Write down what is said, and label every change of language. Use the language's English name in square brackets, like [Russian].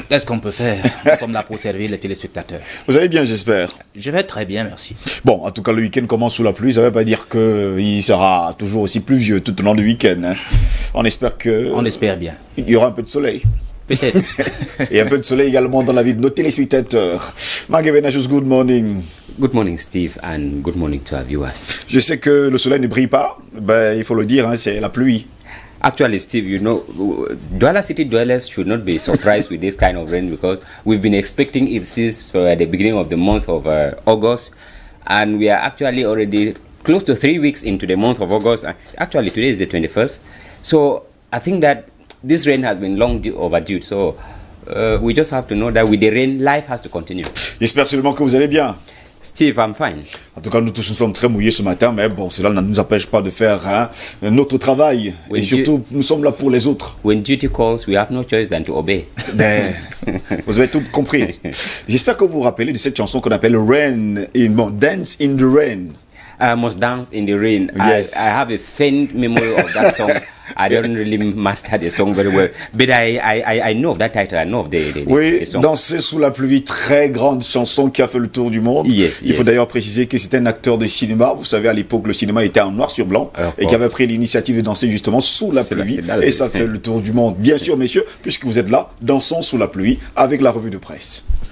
[French] Qu'est-ce qu'on peut faire? Nous sommes là pour servir les téléspectateurs. Vous allez bien, j'espère. Je vais très bien, merci. Bon, en tout cas, le week-end commence sous la pluie. Ça ne veut pas dire qu'il sera toujours aussi pluvieux tout au long du week-end, hein. On espère que... On espère bien. Il y aura un peu de soleil. Peut-être. Et un peu de soleil également dans la vie de nos téléspectateurs. [English] Magavenachus, good morning. Good morning, Steve, and good morning to our viewers. [French] Je sais que le soleil ne brille pas. Ben, il faut le dire, hein, c'est la pluie. [English] Actually, Steve, you know, Douala City dwellers should not be surprised with this kind of rain because we've been expecting it since at the beginning of the month of August, and we are actually already close to 3 weeks into the month of August. Actually, today is the 21st. So I think that this rain has been long overdue, so we just have to know that with the rain, life has to continue. [French] J'espère seulement que vous allez bien. [English] Steve, I'm fine. [French] En tout cas, nous tous nous sommes très mouillés ce matin, mais bon, cela ne nous empêche pas de faire notre travail. Et surtout, nous sommes là pour les autres. [English] When duty calls, we have no choice than to obey. [French] Ben, vous avez tout compris. J'espère que vous vous rappelez de cette chanson qu'on appelle Rain, Dance in the Rain. [English] I must dance in the rain. Yes. I have a faint memory of that song. I don't really master the song very well, but I know of that title. I know of [French] oui, [English] the song. [French] Danser sous la pluie, très grande chanson qui a fait le tour du monde. [English] Yes, [French] Il faut d'ailleurs préciser que c'était un acteur de cinéma. Vous savez, à l'époque, le cinéma était en noir sur blanc et qui avait pris l'initiative de danser justement sous la pluie. Et ça fait le tour du monde. Bien sûr, messieurs, puisque vous êtes là, dansons sous la pluie avec la revue de presse.